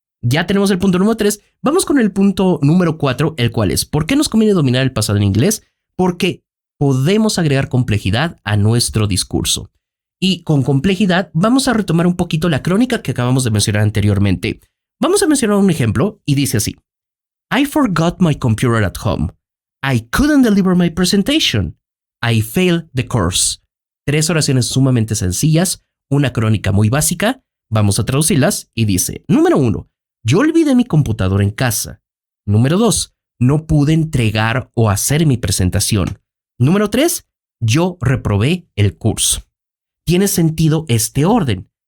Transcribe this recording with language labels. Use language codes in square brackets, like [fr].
[es] Ya tenemos el punto número 3, vamos con el punto número 4, el cual es: ¿por qué nos conviene dominar el pasado en inglés? Porque podemos agregar complejidad a nuestro discurso. Y con complejidad vamos a retomar un poquito la crónica que acabamos de mencionar anteriormente. Vamos a mencionar un ejemplo y dice así: [en] I forgot my computer at home. I couldn't deliver my presentation. I failed the course. [es] 3 oraciones sumamente sencillas, una crónica muy básica. Vamos a traducirlas y dice: número 1, yo olvidé mi computadora en casa. Número 2, no pude entregar o hacer mi presentación. Número 3, yo reprobé el curso. Tiene sentido este orden.